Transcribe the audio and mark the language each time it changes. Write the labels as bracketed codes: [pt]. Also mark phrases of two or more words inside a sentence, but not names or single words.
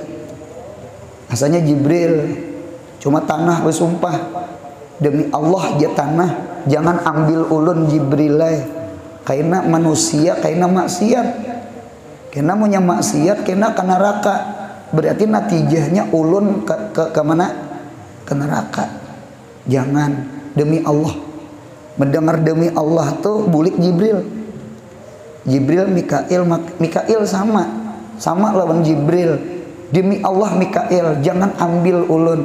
[id] Asalnya Jibril. Cuma tanah bersumpah, demi Allah dia tanah, jangan ambil ulun Jibril. Karena manusia, karena maksiat. Karena punya maksiat, karena ke neraka. Berarti natijahnya ulun ke mana? Ke neraka. Jangan, demi Allah. Mendengar demi Allah tuh bulik Jibril. Jibril, Mikail sama lawan Jibril. Demi Allah Mikail, jangan ambil ulun.